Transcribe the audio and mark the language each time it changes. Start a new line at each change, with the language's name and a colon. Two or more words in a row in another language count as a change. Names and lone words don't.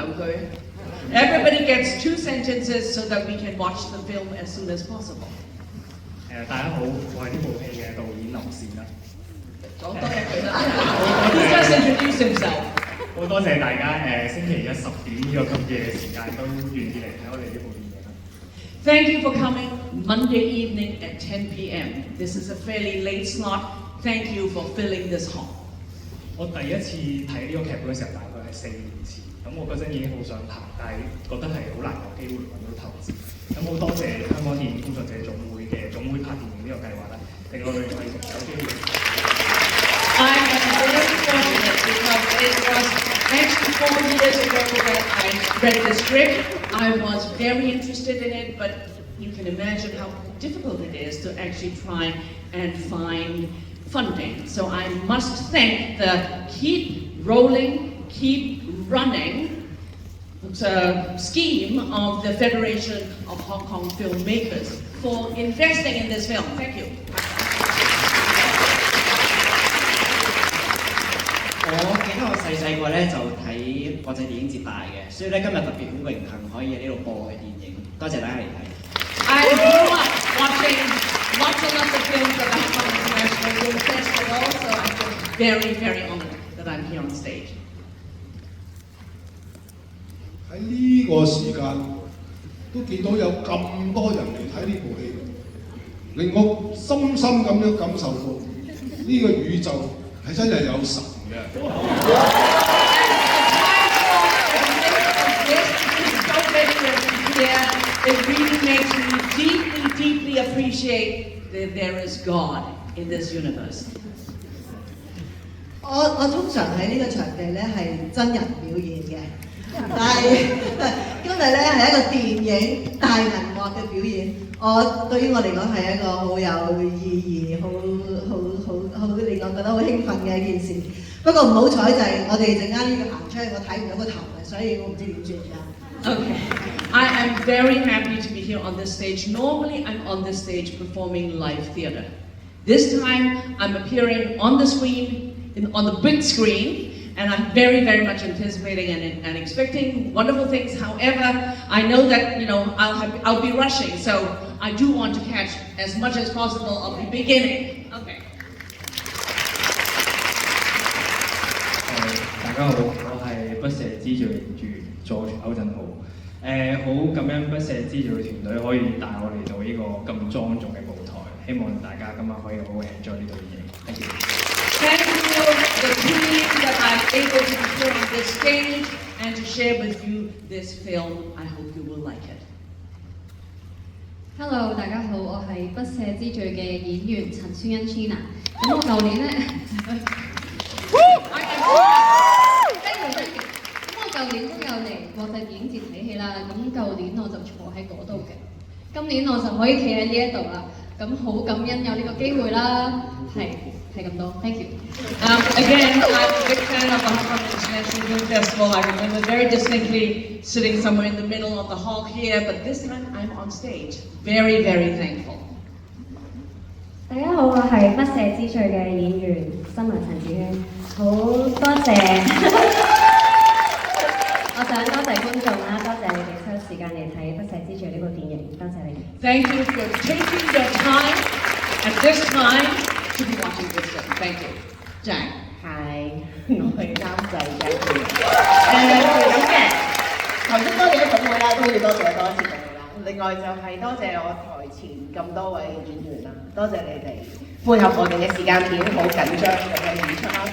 English: Everybody gets 2 sentences so that we can watch the film as soon as possible.
Cantonese: 大家好，我係呢部戲嘅導演林善啦。講多一句啦。
English: He just introduced himself.
Cantonese: 好多謝大家星期一10點呢個咁夜嘅時間都願意嚟睇我哋呢部電影啦。
English: Thank you for coming Monday evening at 10 p.m. This is a fairly late slot. Thank you for filling this hall.
Cantonese: 我第一次睇呢個劇本嘅時候，大概係4年前。咁我嗰陣已經好想拍，但係覺得係好難有機會揾到投資。咁好多謝香港電影工作者總會嘅總會拍電影呢個計劃啦，令我哋可以有機會。
English: I am very fortunate because it was actually 4 years ago that I read the script. I was very interested in it, but you can imagine how difficult it is to actually try and find funding. So I must thank the Keep Rolling, Keep Running scheme of the Federation of Hong Kong Filmmakers for investing in this film. Thank you.
Cantonese: 我記得我細個咧就睇國際電影節大嘅，所以咧今日特別好榮幸可以喺呢度播嘅電影，多謝大家嚟睇。
English: I grew up watching lots and lots of films at the Hong Kong International Film Festival, so I feel very, very honored that I'm here on stage.
Cantonese: 喺呢個時間都見到有咁多人嚟睇呢部戲，令我深深咁樣感受到呢個宇宙係真係有神嘅。
English: It really makes me deeply, deeply appreciate that there is God in this universe.
Cantonese: 我通常喺呢個場地咧係真人表演嘅，但係今日咧係一個電影大銀幕嘅表演，對於我嚟講係一個好有意義、好令我覺得好興奮嘅一件事。不過唔好彩就係我哋陣間要行出去，我睇唔到個頭嘅，所以我唔知點算㗎。
English: Okay, I am very happy to be here on this stage. Normally I'm on this stage performing live theater. This time I'm appearing on the screen, on the big screen, and I'm very, very much anticipating and expecting wonderful things. However, I know that I'll be rushing, so I do want to catch as much as possible of the beginning. Okay.
Cantonese: 大家好，我係不赦之罪原著作歐振豪。好感恩不赦之罪團隊可以帶我嚟到呢個咁莊重嘅舞台，希望大家今晚可以好好 enjoy 呢套電影。
English: Thank you. Thank you, the team that I'm able to be here on this stage and to share with you this film. I hope you will like it.
Cantonese: Hello，大家好，我係不赦之罪嘅演員陳宣恩 China。咁我舊年咧，舊年都有嚟國際電影節睇戲啦，咁舊年我就坐喺嗰度嘅，今年我就可以企喺呢一度啦，咁好感恩有呢個機會啦，係咁多 ，
English: thank you。 Again, I'm a big fan of the Hong Kong International Film Festival. I remember very distinctly sitting somewhere in the middle of the hall here, but this time I'm on stage. Very, very thankful.
Cantonese: 大家好，我係不赦之罪嘅演員新聞陳子軒，好多謝。我想多謝觀眾啦，多謝你哋抽時間嚟睇《不赦之罪》呢部電影，多謝你哋。
English: Thank you for taking your time at this time to be watching this film. Thank you. Jack.
Cantonese: 係，我係監製嘅。咁嘅，頭先多謝總會啦，都要多謝多一次總會啦。另外就係多謝我台前咁多位演員啦，多謝你哋配合我哋嘅時間表，好緊張咁嘅演出啦。